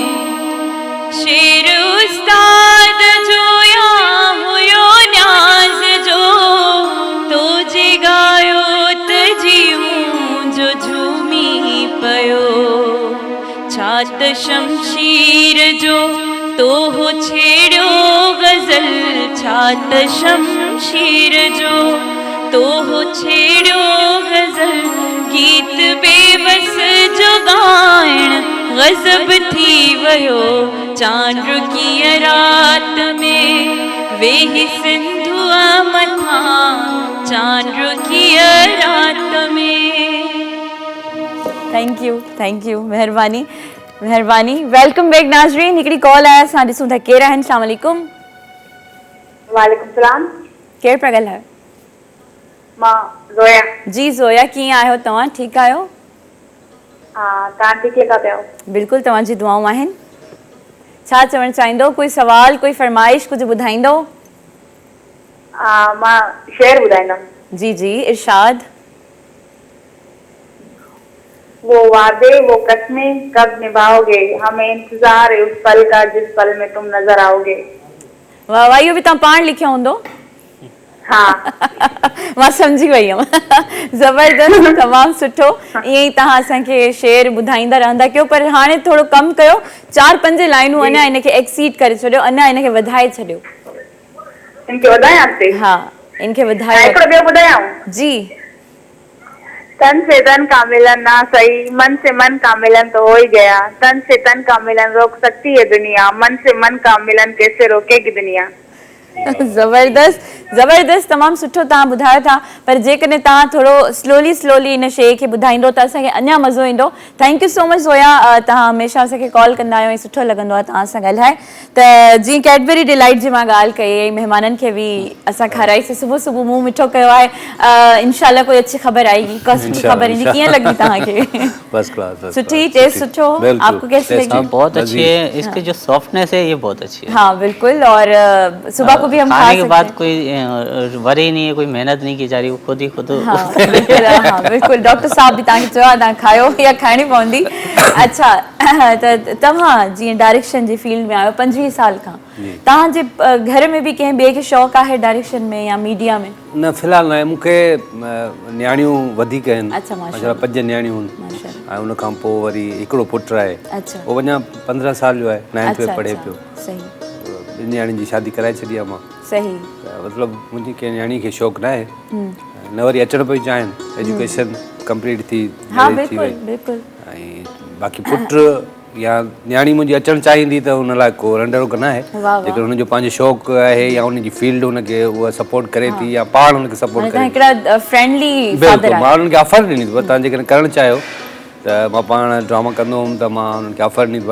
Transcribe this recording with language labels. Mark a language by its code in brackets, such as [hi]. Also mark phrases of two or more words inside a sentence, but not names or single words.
[sd] शेर उस्ताद जो या हुयो न्याज़ जो, तो जे गायो त जीऊं जो झूमी पयो, छा त शमशीर जो तो हो छेड़ियो गज़ल, छा त शमशीर जो तो हो छेड़ियो गज़ल, गीत बेबस जो गाइण गज़ब थी वयो, चांद रुकी रात में वेही सिंधु मथा, चांद रुकी रात में। [en] thank you [sd] महिरबानी महिरबानी। [en] welcome back नाज़रीन। [sd] हिकिड़ी कॉल आहे, असां ॾिसूं था केरु आहिनि। [ar] السلام علیکم. وعلیکم السلام. [sd] केरु पिया ॻाल्हायो? मां ज़ोया। जी ज़ोया, कीअं आहियो तव्हां? ठीकु आहियो? हा, तव्हां ठीकु लॻा पिया? बिल्कुलु, तव्हांजी दुआऊं आहिनि। छा चवणु चाहींदो? कोई सवाल, कोई फरमाइश, कुझु ॿुधाईंदो? मां शेर ॿुधाईंदमि। जी जी, इरशाद। [ur] وہ وعدے وہ قسمیں کب نبھاؤ گے، ہمیں انتظار ہے اس پل کا جس پل میں تم نظر آؤ گے. [sd] वाह वाह, इहो बि तव्हां पाण लिखियो हूंदो? हाँ मां सम्झी वई हुयमि। ज़बरदस्त, तमामु सुठो। ईअं ई तव्हां असांखे शेर ॿुधाईंदा रहंदा कयो, पर हाणे थोरो कमु कयो, 4-5 लाइनूं अञा इनखे एक्सीड करे छॾियो, अञा इनखे वधाए छॾियो। इनके वधायां ते? हा, इनखे ऐं वधाए। हिकिड़ो ॿियो ॿुधायांव? जी। [ur] تن سے تن کا ملن نہ سہی، من سے من کا ملن تو ہو ہی گیا. تن سے تن کا ملن روک سکتی ہے دنیا، من سے من کا ملن کیسے روکے گی دنیا. [sd] ज़बरदस्त ज़बरदस्त, तमामु सुठो तव्हां ॿुधायो था। पर जेकॾहिं तव्हां थोरो स्लोली इन शइ खे ॿुधाईंदो त असांखे अञा मज़ो ईंदो। [en] thank you so much [sd] ज़ोया, तव्हां हमेशह असांखे कॉल कंदा आहियो ऐं सुठो लॻंदो आहे तव्हां सां ॻाल्हाए। त जीअं कैडबरी डिलाइट जी मां ॻाल्हि कई ऐं महिमाननि खे बि असां खाराईसीं, सुबुह सुबुह मुंहुं मिठो कयो आहे। [ur] ان شاء اللہ کوئی اچھی خبر آئے گی, [sd] का सुठी ख़बर ईंदी। कीअं लॻी तव्हांखे? [en] first class, [sd] सुठी, टेस्ट सुठो, [ur] آپ کو کیسی لگی? بہت اچھی ہے، اس کی جو سافٹنس ہے یہ بہت اچھی ہے. ہاں بالکل، اور صبح کو بھی ہم کھا کھانے سکتے کے بعد ہیں. کوئی وری نہیں ہے، کوئی محنت نہیں کی جا رہی، وہ خود ہی خود ہاں بالکل، ہاں بالکل. [sd] डॉक्टर साहब भी तव्हांखे चयो आहे तव्हां खायो या खाइणी पवंदी। अच्छा, त तव्हां जीअं डायरेक्शन जी फील्ड में आहियो 25 साल खां, तव्हांजे घर में बि कंहिं ॿिए खे शौक़ु आहे डायरेक्शन में या मीडिया में? न फ़िलहालु न आहे। मूंखे न्याणियूं वधीक आहिनि। अच्छा, माशाल्लाह। 5 न्याणियूं आहिनि ऐं उन खां पोइ वरी हिकिड़ो पुटु आहे। अच्छा, उहो अञा 15 साल जो आहे, 9th में पढ़े अच्छा, पियो। सही 2 न्याणियुनि जी शादी कराए छॾी आहे मां। सही। त मतिलबु मुंहिंजी कंहिं न्याणी खे शौक़ु न आहे, न वरी अचणु पई चाहिनि। [en] education complete [sd] थी हाँ marriage थी बिल्कुल वई। बिल्कुल। ऐं बाक़ी पुटु या न्याणी मुंहिंजी अचणु चाहींदी त हुन लाइ को रंड रोक न आहे। वाह, जेकर हुनजो पंहिंजो शौक़ु आहे या हुनजी फील्ड हुनखे उहा सपोर्ट करे थी या पाण हुनखे सपोर्ट करे थी, हिकिड़ा फ्रेंडली बिल्कुलु फादर मां हुननि खे ऑफर ॾिनी अथव। तव्हां जेकॾहिं करणु चाहियो त मां पाण ड्रामा कंदो हुउमि त मां हुननि खे ऑफर ॾिनी अथव।